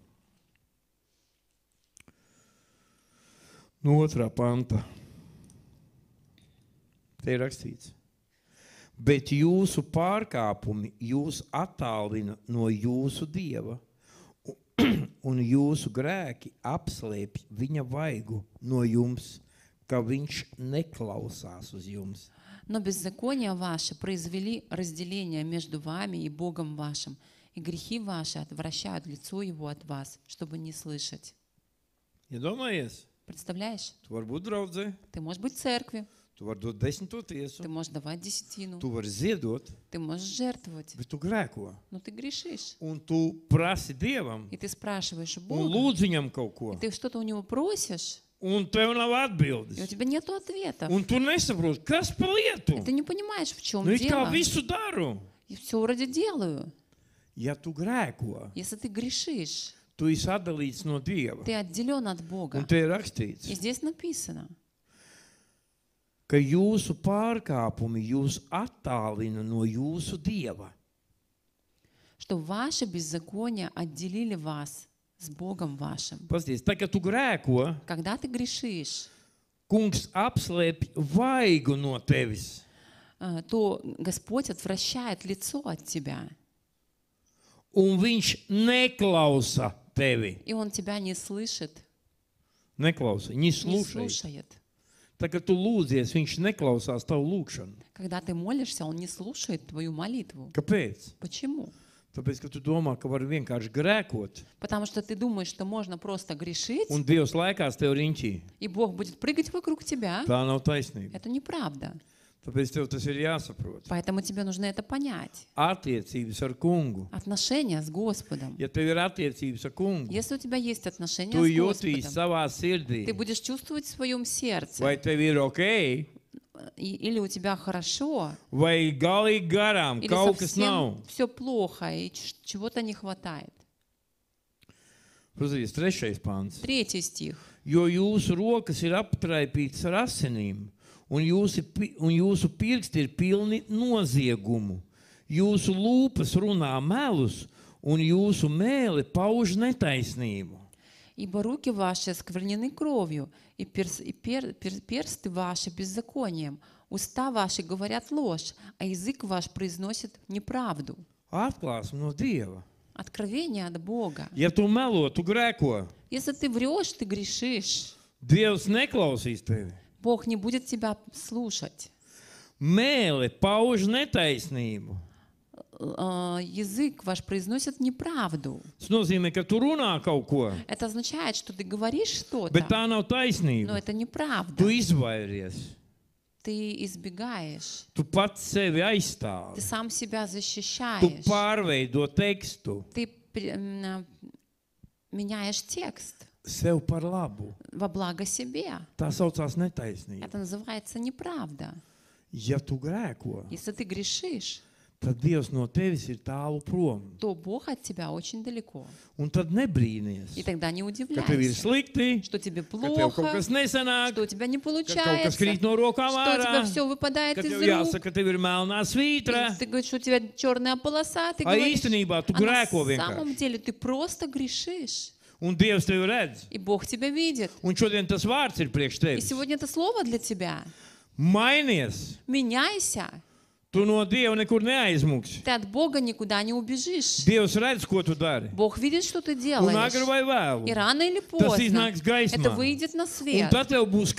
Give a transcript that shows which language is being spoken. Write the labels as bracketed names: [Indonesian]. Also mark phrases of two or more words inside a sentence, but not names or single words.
[Latvian] No 2. panta. Te ir rakstīts. Bet jūsu pārkāpumi jūs attālina no jūsu Dieva, un jūsu grēki apslēpj viņa vaigu no jums, ka viņš neklausās uz jums. [Russian] Но беззакония ваши произвели разделение между вами и Богом вашим, и грехи ваши отвращают лицо Его от вас, чтобы не слышать. [Latvian] Iedomājies, [Russian] Представляешь? [Latvian] tu vari būt draudzē, [Russian] Ты можешь быть в церкви, [Latvian] tu vari dot 10. tiesu, [Russian] ты можешь давать десятину, [Latvian] tu vari ziedot, [Russian] ты можешь жертвовать, [Latvian] bet tu grēko. [Russian] но ты грешишь. [Latvian] Un tu prasi Dievam [Russian] И ты спрашиваешь у [Latvian] un [Russian] Бога, [Latvian] lūdz viņam kaut [Russian] и [Latvian] ko, [Russian] ты что-то у Него просишь, [Latvian] un tev nav [Russian] и у [Latvian] atbildes. [Russian] тебя нет ответа. [Latvian] Un tu nesaproti, kas par lietu. [Russian] И ты не понимаешь, в чем [Latvian] Nu, it kā [Russian] дело. [Latvian] visu daru. [Russian] И все вроде делаю. [Latvian] Ja tu grēko, [Russian] Если ты грешишь, [Latvian] tu esi atdalīts no Dieva. [Russian] ты отделен от [Latvian] Un [Russian] Бога. [Latvian] te ir [Russian] И [Latvian] rakstīts, [Russian] здесь написано, [Latvian] ka jūsu pārkāpumi jūs attālina no jūsu Dieva. [Russian] что ваши беззакония отделили вас с Богом вашим. [Latvian] Pasties, tā, kad tu grēko, [Russian] Когда ты грешишь, [Latvian] kungs apslēpj vaigu no tevis. [Russian] то Господь отвращает лицо от тебя, [Latvian] Un viņš neklausa tevi. [Russian] и Он тебя не слышит, [Latvian] Neklausa, не [Russian] не слушает. слушает. [Latvian] Tā, kad tu lūdzies, viņš neklausās tavu lūgšanu. [Russian] Когда ты молишься, Он не слушает твою молитву. [Latvian] Kāpēc? [Russian] Почему? [Latvian] Tāpēc, ka tu domā, ka var vienkārši grēkot, [Russian] Потому что ты думаешь, что можно просто грешить, [Latvian] un Dievs laikās tev riņķī. [Russian] и Бог будет прыгать вокруг тебя. [Latvian] Tā nav taisnība. [Russian] Это неправда. [Latvian] Tāpēc tev tas ir jāsaprot. [Russian] Поэтому тебе нужно это понять. [Latvian] Attiecības ar kungu. [Russian] Отношения с Господом. [Latvian] Ja tev ir attiecības ar kungu, [Russian] Если у тебя есть отношения [Latvian] tu [Russian] с [Latvian] jūtīsi [Russian] Господом, [Latvian] savā sirdī, [Russian] ты будешь чувствовать в своем сердце, [Latvian] vai tev ir ok, [Russian] или у тебя хорошо, [Latvian] vai galīgi garām [Russian] или [Latvian] kaut kas nav. [Russian] совсем все плохо, и чего-то не хватает. [Latvian] Protams, 3. pāns. [Russian] 3 стих. [Latvian] Jo jūsu rokas ir aptraipītas ar asinīm, un jūsu pirksti ir pilni noziegumu. Jūsu lūpas runā melus, un jūsu mēli pauž netaisnību. [Russian] «Ибо руки ваши осквернены кровью, и персты ваши беззаконием. Уста ваши говорят ложь, а язык ваш произносит неправду». [Latvian] Atklāsme no Dieva. [Russian] Откровение от Бога. [Latvian] Ja tu melo, tu grēko, [Russian] Если ты врешь, ты грешишь. [Latvian] Dievs neklausīs tevi. [Russian] Бог не будет тебя слушать. [Latvian] Mēli pauž netaisnību. [Russian] Язык ваш произносит неправду. [Latvian] Tas nozīmē, ka tu runā kaut ko, [Russian] Это означает, что ты говоришь что-то, [Latvian] bet tā nav [Russian] но [Latvian] taisnība. [Russian] это неправда. [Latvian] Tu izvairies. [Russian] Ты избегаешь. [Latvian] Tu pats sevi [Russian] Ты [Latvian] aizstāvi. [Russian] сам себя [Latvian] Tu [Russian] защищаешь. [Latvian] pārveido tekstu [Russian] Ты меняешь текст [Latvian] sev par labu. [Russian] во благо себе. [Latvian] Tā saucās netaisnība. [Russian] Это называется неправда. [Latvian] Ja tu grēko, [Russian] Если ты грешишь, [Latvian] tad Dievs no tevis ir tālu prom. [Russian] то Бог от тебя очень далеко. [Latvian] Un tad nebrīnies, [Russian] И тогда не [Latvian] ka tev ir [Russian] удивляйся, [Latvian] slikti, [Russian] что тебе [Latvian] ka tev kaut [Russian] плохо, [Latvian] kas nesanāk, [Russian] что у тебя не [Latvian] ka kaut kas [Russian] получается, [Latvian] krīt no rokām [Russian] что у тебя [Latvian] ārā, [Russian] все выпадает [Latvian] ka [Russian] из [Latvian] tev [Russian] рук. [Latvian] jāsaka, ka tev ir melnā svītra. [Russian] И ты говоришь, что у тебя черная полоса, ты А говоришь, [Latvian] īstenībā tu [Russian] а на [Latvian] grēko vienkārši. [Russian] самом деле ты просто грешишь. [Latvian] Un Dievs tevi redz. [Russian] И Бог тебя видит. [Latvian] Un šodien tas vārds ir priekš [Russian] И [Latvian] tevis. [Russian] сегодня это слово для тебя. [Latvian] Mainies. [Russian] Меняйся. [Latvian] Tu no Dieva nekur neaizmuksi. [Russian] Ты от Бога никуда не убежишь. [Latvian] Dievs redz, ko tu dari. [Russian] Бог видит, что ты [Latvian] Un [Russian] делаешь. [Latvian] agri vai vēlu. [Russian] И рано или [Latvian] Tas [Russian] поздно [Latvian] iznāks [Russian] это [Latvian] gaismā. [Russian] выйдет на [Latvian] Un [Russian] свет. [Latvian] tad tev būs